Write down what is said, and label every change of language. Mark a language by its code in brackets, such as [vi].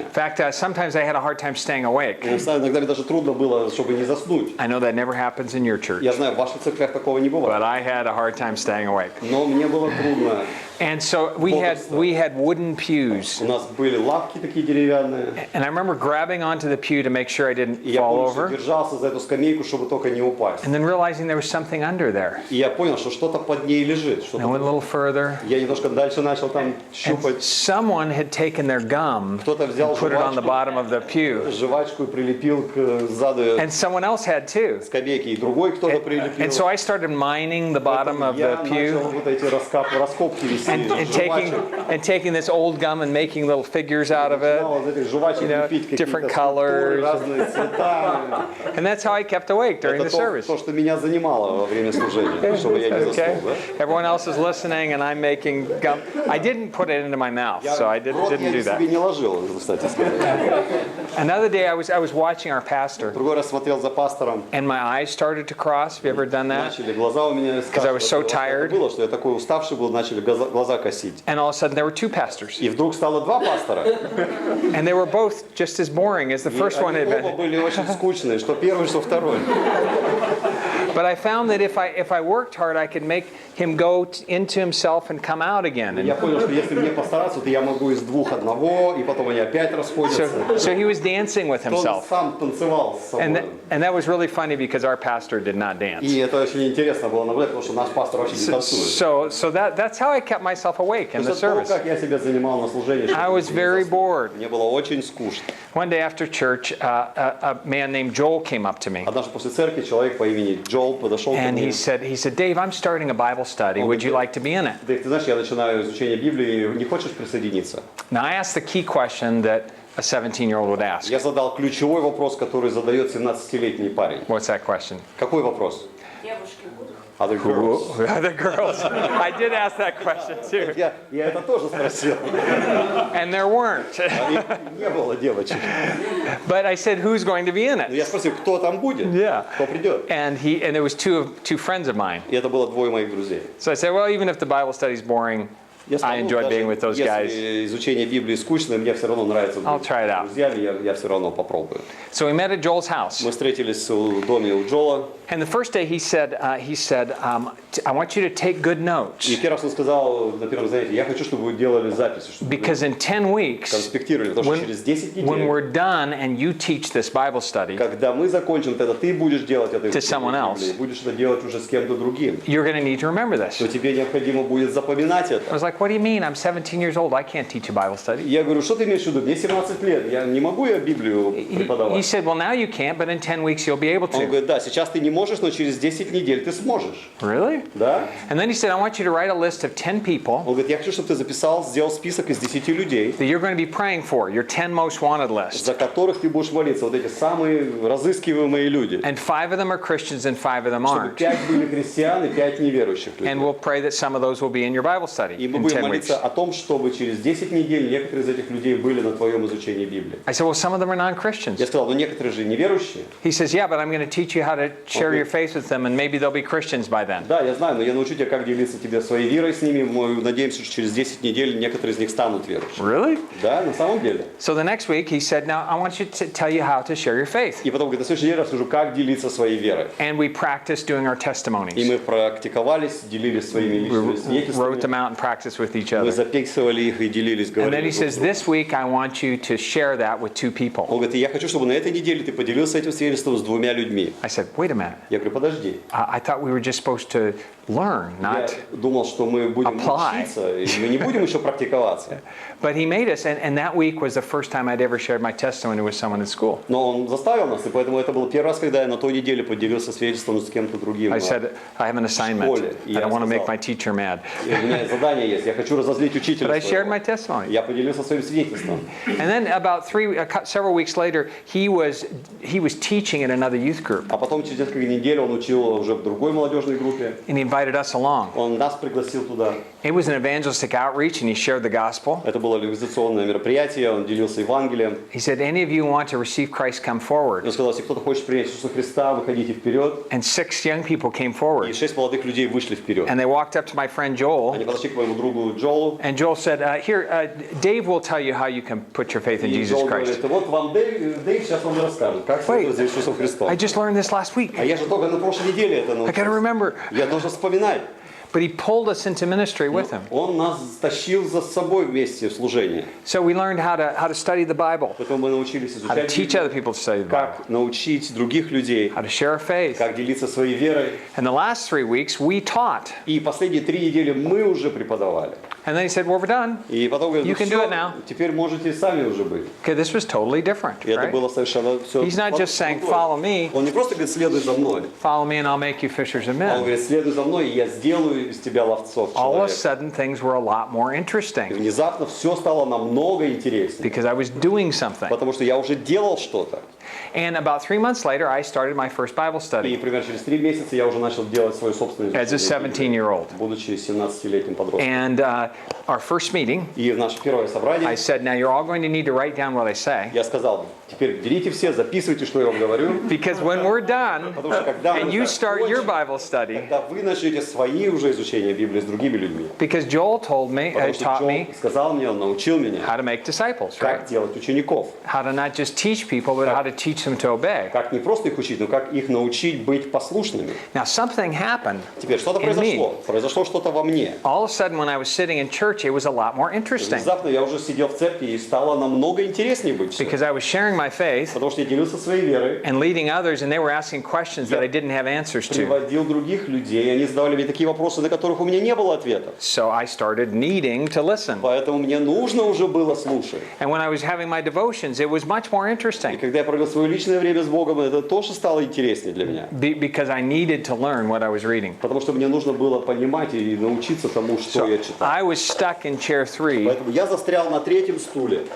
[en] In fact, sometimes I had a hard time staying awake. [ru] Я знаю, иногда мне даже трудно было, чтобы не заснуть. [en] I know that never happens in your church, [ru] Я знаю, в ваших церквях такого не [en] but [ru] бывает. [en] I had a hard time staying awake. [ru] Но мне было трудно. [en] And so we had wooden pews. [ru] У нас были лавки такие деревянные. [en] And I remember grabbing onto the pew to make sure I didn't [ru] И я [en] fall [ru] помню, что [en] over, [ru] держался за эту скамейку, чтобы только не упасть. [en] and then realizing there was something under there. [ru] И я понял, что что-то под ней лежит. [en] And I went a little further, [ru] Я немножко дальше начал там [en] and [ru] щупать. [en] someone had taken their gum [ru] Кто-то взял [en] and put it on the bottom of the pew. [ru] жвачку и прилепил к заду [en] And someone else had too. [ru] скамейки, и другой кто-то прилепил. [en] And so I started mining the bottom of [ru] Я [en] the [ru] начал [en] pew [ru] вот эти раскопки вести. [en] and taking this old gum and making little figures out of it. [ru] Начинал из этих жвачек [en] you know, [ru] лепить какие-то [en] different [ru] скульптуры, [en] colors. [ru] разные цвета. [en] And that's how I kept awake during the [ru] Это [en] service. [ru] то, что меня занимало во время служения, чтобы я не заснул. [en] Okay. [ru] Да? [en] Everyone else is listening and I'm making gum. I didn't put it into my mouth, so I didn't [ru] я [en] do [ru] себе [en] that. [ru] не ложил, кстати сказать. [en] Another day I was watching our pastor [ru] Другой раз смотрел за пастором. [en] and my eyes started to cross. Have you ever done that? [ru] Начали глаза у меня [en] I was so tired. [ru] было, что я такой уставший был, начали глаза косить. [en] And all of a sudden there were two pastors. [ru] И вдруг стало два пастора. [en] And they were both just as boring as the first one had [ru] Они оба [en] been. [ru] были очень скучные, что первый, что второй. [en] But I found that if I worked hard, I could make him go into himself and come out again. [ru] Я [en] And [ru] понял, что если мне постараться, то я могу из двух одного, и потом они опять расходятся. [en] so he was dancing with [ru] Он [en] himself. [ru] сам танцевал с собой. [en] And that was really funny because our pastor did not dance. [ru] И это очень интересно было наблюдать, потому что наш пастор вообще не танцует. [en] So that's how I kept myself awake in [ru] То [en] the [ru] есть это то, [en] service. [ru] как я себя занимал на служении. [en] I was very bored. [ru] Мне было очень скучно. [en] One day after church, a man named Joel came up to me. [ru] Однажды после церкви человек по имени Джоэл подошел ко [en] And [ru] мне. [en] he said, Dave, I'm starting a Bible study. Would you like to be in it? [ru] Дэйв, ты знаешь, я начинаю изучение Библии, не хочешь присоединиться? [en] Now I asked the key question that a 17-year-old would ask. [ru] Я задал ключевой вопрос, который задает 17-летний парень. [en] What's that question? [ru] Какой вопрос? Девушки будут? [en] Other girls. Who are the girls? I did ask that question too. [ru] Я это тоже спросил. [en] And there weren't. [ru] Не было девочек. [en] But I said, who's going to be in [ru] Но [en] it? [ru] я спросил, кто там будет? [en] Yeah. [ru] Кто придет? [en] And there was two friends of mine. [ru] И это было двое моих друзей. [en] So I said, well, even if the Bible study's boring, [ru] Я сказал, [en] I enjoyed being with those guys. [ru] Если изучение Библии скучно, мне все равно нравится [en] I'll [ru] быть [en] try it [ru] с [en] out. [ru] друзьями, я все равно попробую. [en] So we met at Joel's house. [ru] Мы встретились в доме у Джола. [en] And the first day he said, I want you to take good notes. [ru] И первый раз он сказал на первом занятии, я хочу, чтобы вы делали записи, чтобы вы [en] Because in 10 weeks, [ru] конспектировали, потому что через 10 [en] when [ru] недель, [en] we're done and you teach this Bible study, [ru] когда мы закончим, тогда ты будешь делать это [en] To someone else. [ru] будешь это делать уже с кем-то другим. [en] you're going to need to remember this. [ru] То тебе необходимо будет запоминать [en] I [ru] это. [en] was like, what do you mean? I'm 17 years old. I can't teach a Bible study. [ru] Я говорю, что ты имеешь в виду? Мне 17 лет, я не могу я Библию [en] He [ru] преподавать. [en] said, well, now you can't, but in 10 weeks you'll be able [ru] Он [en] to. [ru] говорит, да, сейчас ты не можешь, но через 10 недель ты сможешь. [en] Really? [ru] Да? [en] And then he said, I want you to write a list of 10 people [ru] Он говорит, я хочу, чтобы ты записал, сделал список из 10 людей, [en] that you're going to be praying for, your 10 most wanted list. [ru] за которых ты будешь молиться. Вот эти самые разыскиваемые люди. [en] And 5 of them are Christians and 5 of them [ru] Чтобы [en] aren't. [ru] 5 были христиан и 5 неверующих людей. [en] And we'll pray that some of those will be in your Bible study [ru] И мы [en] in [ru] будем [en] 10 weeks. [ru] молиться о том, чтобы через 10 недель некоторые из этих людей были на твоем изучении Библии. [en] I said, well, some of them are non-Christians. [ru] Я сказал, ну некоторые же неверующие. [en] He says, yeah, but I'm going to teach you how to share your faith with them, and maybe they'll be Christians by then. [ru] Да, я знаю, но я научу тебя, как делиться тебе своей верой с ними. Мы надеемся, что через 10 недель некоторые из них станут верующими. [en] Really? [ru] Да, на самом деле. [en] So the next week, he said, now I want you to tell you how to share your faith. [ru] И потом, говорит, на следующей неделе я расскажу, как делиться своей верой. [en] And we practiced doing our [ru] И [en] testimonies. [ru] мы практиковались, делились своими личными [en] Wrote [ru] свидетельствами. [en] them out and practiced with each [ru] Мы [en] other. [ru] записывали их и делились, [en] And then [ru] говорили. [en] he says, this week I want you to share that with 2 people. [ru] Он говорит, и я хочу, чтобы на этой неделе ты поделился этим свидетельством с 2 людьми. [en] I said, wait a minute. [ru] Я говорю, подожди. [en] I thought we were just supposed to learn, [ru] Я [en] not... [ru] думал, что мы будем [en] apply. [ru] учиться, и мы не будем еще практиковаться. [en] But he made us, and that week was the first time I'd ever shared my testimony with someone in school. [ru] Но он заставил нас, и поэтому это был первый раз, когда я на той неделе поделился свидетельством с кем-то другим. [en] I said, I have an assignment. I don't want to make my teacher mad. [ru] И у меня задание есть, я хочу разозлить учителя [en] But I shared [ru] своего. [en] my testimony. [ru] Я поделился своим свидетельством. [en] And then about several weeks later, he was teaching in another youth group. [ru] А потом через несколько недель он учил уже в другой молодежной группе. [en] And he invited us along. [ru] Он нас пригласил туда. [en] It was an evangelistic outreach, and he shared the gospel. [ru] Это было организационное мероприятие, он делился Евангелием. [en] He said, any of you want to receive Christ, come forward. [ru] Он сказал, если кто-то хочет принять Иисуса Христа, выходите вперед. [en] And 6 young people came [ru] И [en] forward. [ru] 6 молодых людей вышли вперед. [en] And they walked up to my friend Joel. [ru] Они подошли к моему другу Джолу. [en] And Joel said, Dave will tell you how you can put your faith in [ru] И [en] Jesus [ru] Джол [en] Christ. [ru] говорит, вот вам Дейв сейчас вам расскажет, как следовать за Иисусом Христом. [en] I just learned this last week. [ru] А я же только на прошлой неделе это [en] I got to [ru] научился. [en] remember. [ru] Я должен вспоминать. [en] But he pulled us into ministry with him. [ru] Он нас тащил за собой вместе в служение. [en] So we learned how to study the Bible, [ru] Поэтому мы научились [en] how to [ru] изучать [en] teach [ru] Библию, [en] other people to study the Bible, [ru] как научить других людей, [en] how to share our faith. [ru] как делиться своей верой. [en] And the last 3 weeks, we taught. [ru] И последние 3 недели мы уже преподавали. [en] And then he said, well, we're done. [ru] И потом говорит, [en] You [ru] ну [en] can do it [ru] все, [en] now. [ru] теперь можете сами уже быть. [en] Okay, this was totally different, [ru] И это [en] right? [ru] было совершенно все. [en] He's not just saying, follow me, [ru] Он не просто говорит, следуй за мной. [en] follow me and I'll make you fishers of [ru] Он [en] men. [ru] говорит, следуй за мной, и я сделаю из тебя ловцов [en] All of a [ru] человека. [en] sudden, things were a lot more [ru] И [en] interesting [ru] внезапно все стало намного интереснее. [en] because I was doing something. [ru] Потому что я уже делал что-то. [en] And about 3 months later, I started my first Bible [ru] И [en] study [ru] примерно через 3 месяца я уже начал делать свою собственную [en] as a [ru] изучение, [en] 17-year-old. [ru] будучи 17-летним подростком. [en] And our first meeting, [ru] И в наше первое собрание [en] I said, now you're all going to need to write down what I say. [ru] я сказал, теперь берите все, записывайте, что я вам говорю. [en] Because when we're done [ru] Потому что когда [en] and [ru] мы [en] you start your [ru] закончим, [en] Bible study, [ru] когда вы начнете свои уже изучения Библии с другими людьми. [en] because Joel told me, [ru] Потому что [en] taught [ru] Джон [en] me [ru] сказал мне, он научил меня, [en] how to make disciples, right? [ru] как делать учеников. [en] How to not just teach people, but how to teach them to obey. [ru] Как не просто их учить, но как их научить быть послушными. [en] Now something happened. [ru] Теперь что-то [en] In me. [ru] произошло. Произошло что-то во мне. [en] All of a sudden, when I was sitting in church, it was a lot more interesting [ru] Внезапно я уже сидел в церкви, и стало намного интереснее быть. всё. [en] because I was sharing my faith [ru] Потому что я делился своей верой, [en] and leading others, and they were asking questions that I didn't have answers to. [ru] приводил других людей, они задавали мне такие вопросы, на которых у меня не было ответа. [en] So I started needing to listen. [ru] Поэтому мне нужно уже было слушать. [en] And when I was having my devotions, it was much more [ru] И [en] interesting [ru] когда я провел свое личное время с Богом, это тоже стало интереснее для меня. [en] because I needed to learn what I was reading. [ru] Потому что мне нужно было понимать и научиться тому, что я читал. [en] I was stuck in chair 3, [ru] Поэтому я застрял на 3-м стуле.